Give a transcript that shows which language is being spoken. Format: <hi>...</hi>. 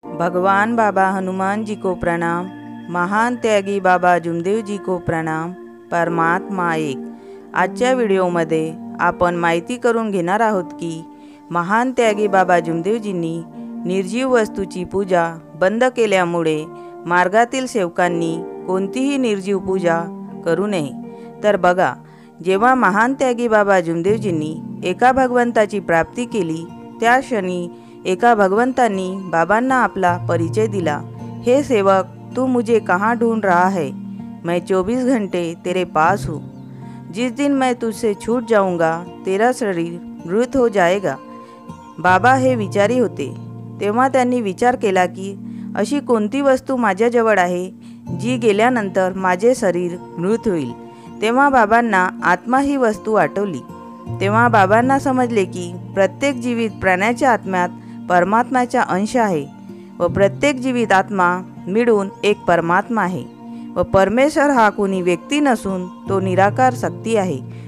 <hi>भगवान बाबा हनुमान जी को प्रणाम। महान त्यागी बाबा जुमदेव जी को प्रणाम। परमात्मा एक।</hi> <mr>आजच्या व्हिडिओमध्ये आपण माहिती करून घेणार आहोत की महान त्यागी बाबा जुमदेवजींनी निर्जीव वस्तूची पूजा बंद केल्यामुळे मार्गातील सेवकांनी कोणतीही निर्जीव पूजा करू नये। तर बघा, जेव्हा महान त्यागी बाबा जुमदेवजींनी एका भगवंताची प्राप्ती केली त्या क्षणी एका भगवंतांनी बाबांना आपला परिचय दिला।</mr> <hi>हे सेवक, तू मुझे कहाँ ढूंढ रहा है? मैं 24 घंटे तेरे पास हूँ। जिस दिन मैं तुझसे छूट जाऊंगा तेरा शरीर मृत हो जाएगा।</hi> <mr>बाबा हे विचारी होते। तेव्हा त्यांनी विचार केला की अशी कोणती वस्तू माझ्याजवळ आहे जी गेल्यानंतर माझे शरीर मृत होईल। तेव्हा बाबांना आत्मा ही वस्तू आठवली। तेव्हा बाबांना समजले की प्रत्येक जीवित प्राण्याच्या आत्म्यात परमात्म्याचा अंश आहे व प्रत्येक जीवित आत्मा मिळून एक परमात्मा आहे व परमेश्वर हा कोणी व्यक्ती नसून तो निराकार शक्ती आहे।</mr>